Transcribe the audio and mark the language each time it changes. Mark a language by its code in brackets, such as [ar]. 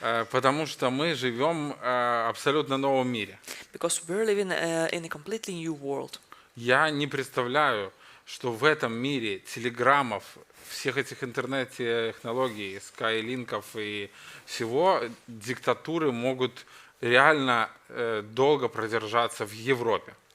[ru] Потому что мы живем в абсолютно новом мире. [en] Because we're living in a completely new world. [ru] Я не представляю, что в этом мире телеграммов, всех этих интернет-технологий, скайлинков и всего, диктатуры могут реально долго продержаться в Европе.